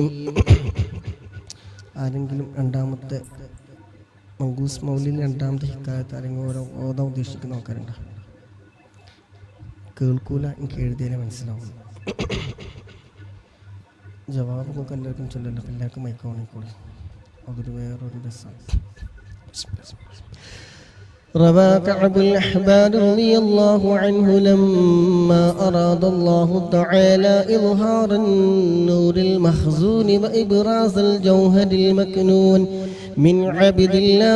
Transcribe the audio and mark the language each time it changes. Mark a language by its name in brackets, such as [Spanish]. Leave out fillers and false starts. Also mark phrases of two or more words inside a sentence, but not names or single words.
[Malayalam] ആരെങ്കിലും രണ്ടാമത്തെ മങ്കൂസ് മൗലിദിൽ രണ്ടാമത്തെ ഹിക്കായത്ത് ആരെങ്കിലും ഓതാൻ ഉദ്ദേശിക്കുന്ന ആൾക്കാരുണ്ടോ? കേൾക്കൂല, എനിക്ക് എഴുതിയാലേ മനസ്സിലാവുള്ളൂ. ജവാബ് നമുക്ക് എല്ലാവർക്കും ചൊല്ലല്ലോ, എല്ലാവർക്കും മൈക്കോണിക്കൂടി. അതൊരു വേറൊരു രസമാണ്. [Arabic] روى كعب الأحبار رضي الله عنه لما أراد الله تعالى إظهار النور المخزون وإبراز الجوهر المكنون من عبد الله